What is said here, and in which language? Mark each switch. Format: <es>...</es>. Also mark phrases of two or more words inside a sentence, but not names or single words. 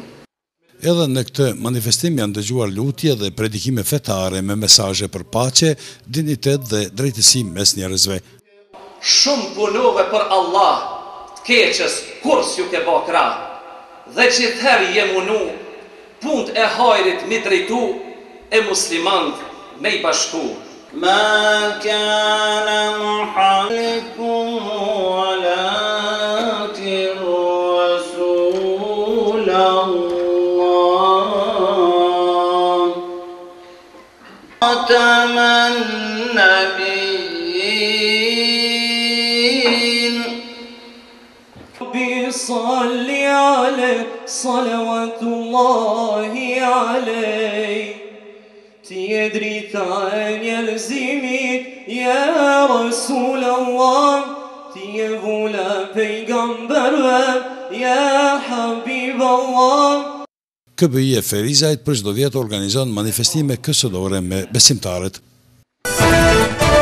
<sq>Edhe në këtë manifestim janë dëgjuar lutje dhe predikime fetare me mesazhe për paqe, dinitet dhe drejtësi mes njerëzve. Shumë punove për Allah, të keqës kur s'ju ke bë krah, dhe gjithherë je munu, punt e hajrit mi drejtu, e muslimant me i bashku.</sq> <ar>ما كان محمد ولكن رسول الله خاتم النبيين. رب صل عليه صلوات الله عليه.</ar> <sq>Ti e drita e njerëzimit,</sq> <ar>يا رسول الله,</ar> <sq>ti e vula pejgamberve,</sq> <ar>يا حبيب الله.</ar> <sq>KBI e Ferizajt për çdo vjet organizon manifestime kësëdore me besimtarët.</sq>